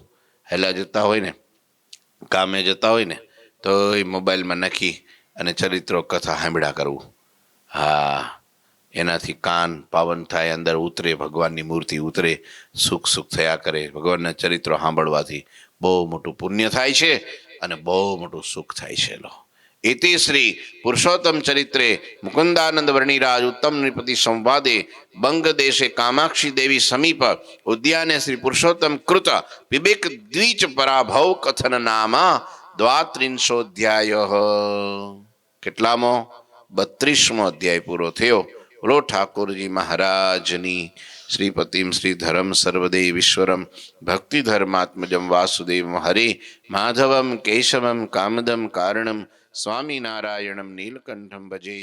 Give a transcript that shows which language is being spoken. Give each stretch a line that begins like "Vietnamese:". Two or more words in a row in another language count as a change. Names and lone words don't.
Gujarati: હેલા જતા હોય ને, કામે જતા હોય ને, તો એ મોબાઈલમાં નાખી અને ચરિત્રો કથા સાંભળ્યા કરવું. હા, એનાથી કાન પાવન થાય, અંદર ઉતરે, ભગવાનની મૂર્તિ ઉતરે, સુખ સુખ થયા કરે. ભગવાનના ચરિત્રો સાંભળવાથી બહુ મોટું પુણ્ય થાય છે અને બહુ મોટું સુખ થાય છે.
Sanskrit: લો इति श्री पुरुषोत्तम चरित्रे मुकुंदानंद वर्णिराज उत्तम नृपति संवादे बंग देशे कामाक्षी देवी समीप उद्याने श्री पुरुषोत्तम कृत विवेक द्विज पराभव कथन नाम द्वात्रिंशोध्याय.
Gujarati: કેટલામો? 32મો અધ્યાય પૂરો થયો. બોલો ઠાકોરજી મહારાજની.
Sanskrit: श्रीपतिम श्री धरम सर्वदेवीश्वरम भक्तिधर्मात्मजम वासुदेवम हरे माधवम केशवम कामदम कारणम स्वामिनारायणम नीलकंठम भजे.